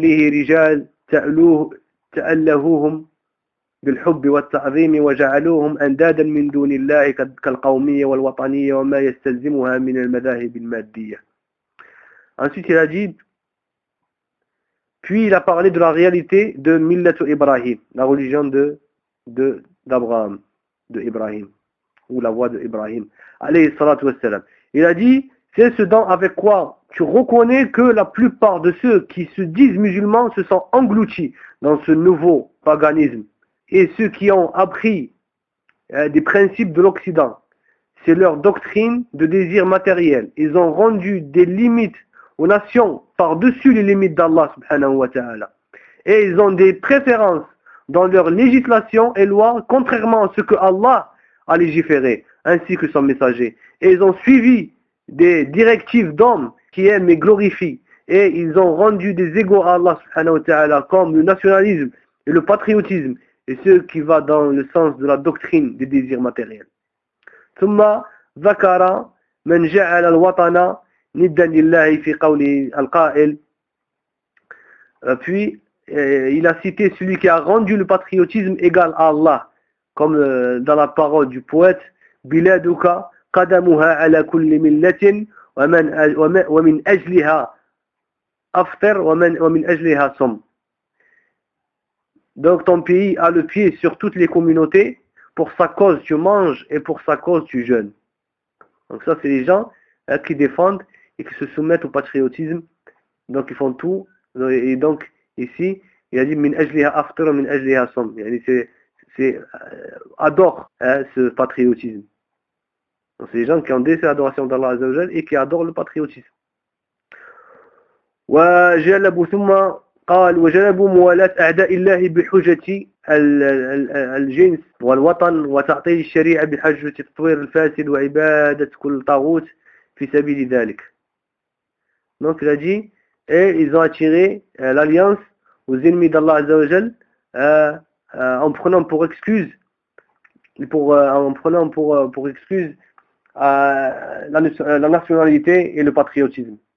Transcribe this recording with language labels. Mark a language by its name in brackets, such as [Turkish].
[Arabic] رجال تألهوهم بالحب والتعظيم وجعلوهم أندادا من دون الله كالقومية والوطنية وما يستلزمها من المذاهب المادية. [French] Ensuite il a dit, puis il a parlé de la réalité de Millat Ibrahim, la religion d'Abraham, de Ibrahim, ou la voix d'Ibrahim, alayhi salatu wassalam. Il a dit, c'est ce dans avec quoi tu reconnais que la plupart de ceux qui se disent musulmans se sont engloutis dans ce nouveau paganisme. Et ceux qui ont appris des principes de l'Occident, c'est leur doctrine de désir matériel. Ils ont rendu des limites aux nations par-dessus les limites d'Allah subhanahu wa ta'ala. Et ils ont des préférences dans leur législation et loi, contrairement à ce que Allah a légiféré, ainsi que son messager. Et ils ont suivi des directives d'hommes qui aiment et glorifient. Et ils ont rendu des égaux à Allah subhanahu wa ta'ala comme le nationalisme et le patriotisme et ce qui va dans le sens de la doctrine des désirs matériels. [Arabic] ثم ذكر من جعل الوطن ندا لله في قوله القائل. [French] Puis il a cité celui qui a rendu le patriotisme égal à Allah, comme dans la parole du poète [Arabic] بلادك قدمها على كل ملة ومن أجلها أفطر ومن أجلها صم. [French] Donc ton pays a le pied sur toutes les communautés, pour sa cause tu manges et pour sa cause tu jeûnes. Donc ça c'est les gens qui défendent et qui se soumettent au patriotisme. Donc ils font tout. Et donc ici, il a dit [Arabic] min ajliha aftar min ajliha sum. [French] C'est adore ce patriotisme. Donc c'est les gens qui ont décès l'adoration d'Allah Azza wa Jal et qui adorent le patriotisme. [Arabic] وجلبوا ثم قال وجلبوا موالاة أعداء الله بحجة الجنس والوطن وتعطيل الشريعة بحجة التطوير الفاسد وعبادة كل طاغوت في سبيل ذلك. [French] Donc il a dit, et ils ont attiré l'alliance aux ennemis d'Allah Azza wa Jal en prenant pour excuse la nationalité et le patriotisme.